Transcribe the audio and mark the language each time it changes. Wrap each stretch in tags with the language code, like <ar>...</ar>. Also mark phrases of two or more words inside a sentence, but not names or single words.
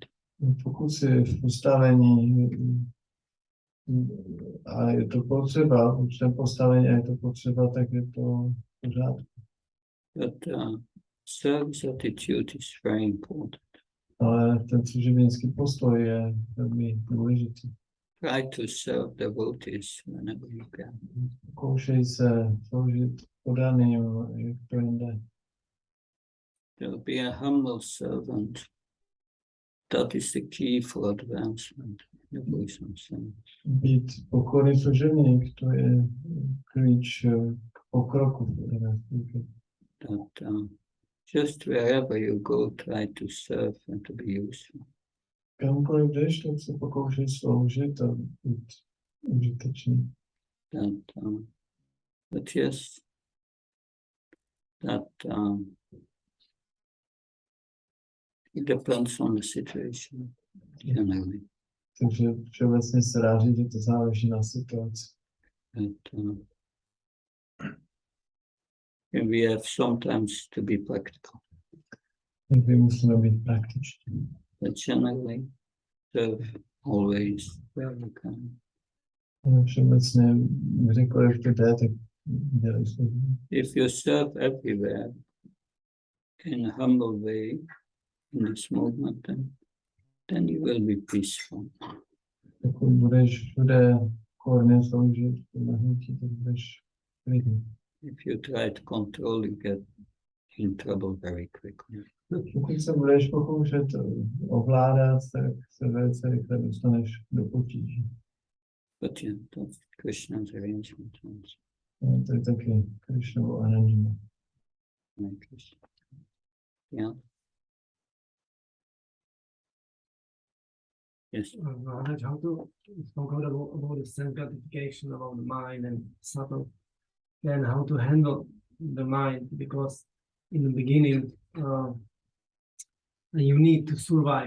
<cs>Pokud si v postavení a je to potřeba, v určitém postavení a je to potřeba, tak je to v pořádku.</cs> <en>But service attitude is very important.</en> <cs>Ale ten služebnický postoj je velmi důležitý.</cs> <en>Try to serve devotees whenever you can.</en> <cs>Zkoušej se sloužit podaným, jak to jde.</cs> <en>To be a humble servant. That is the key for advancement.</en> <sk>neboj som sa.</sk> <cs>Být pokorný služebník, to je klíč k pokroku.</cs> <en>That just wherever you go, try to serve and to be useful.</en> <cs>Kamkoliv jdeš, tak se pokoušej sloužit a být užitečný.</cs> <en>But yes, that it depends on the situation generally.</en> <cs>Takže všeobecně se dá říct, že to záleží na situaci.</cs> <en>And we have sometimes to be practical.</en> <cs>Někdy musíme být praktičtí.</cs> <en>But generally, serve always where you can.</en> <cs>Ale všeobecně, kdykoliv to jde, tak dělej službu.</cs> <en>If you serve everywhere in a humble way in this movement, then you will be peaceful.</en> <cs>Pokud budeš všude korně sloužit, tak budeš klidný.</cs> <en>If you try to control, you get in trouble very quickly.</en> <cs>Pokud se budeš pokoušet ovládat, tak se velice rychle dostaneš do potíží.</cs> <en>But yeah, that's Krishna's arrangement.</en> <cs>To je taky Krishnovo aranžement.</cs> <en>Yeah. Yes. How to spoke about the self-gratification, about the mind and subtle, and how to handle the mind, because in the beginning you need to survive.</en>